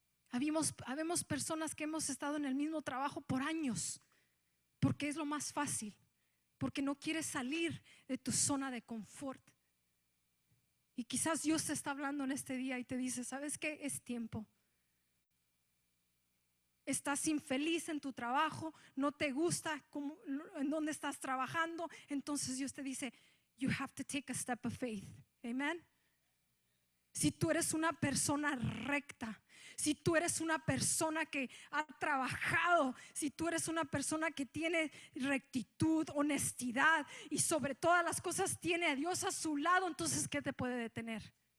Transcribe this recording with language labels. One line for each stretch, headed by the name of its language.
Spanish: Habemos personas que hemos estado en el mismo trabajo por años, porque es lo más fácil, porque no quieres salir de tu zona de confort. Y quizás Dios te está hablando en este día y te dice, ¿sabes qué? Es tiempo. Estás infeliz en tu trabajo, no te gusta cómo, en dónde estás trabajando. Entonces Dios te dice,
English: you have to take a step of faith. Amen.
Spanish: Si tú eres una persona recta, si tú eres una persona que ha trabajado, si tú eres una persona que tiene rectitud, honestidad y sobre todas las cosas tiene a Dios a su lado, entonces ¿qué te puede detener?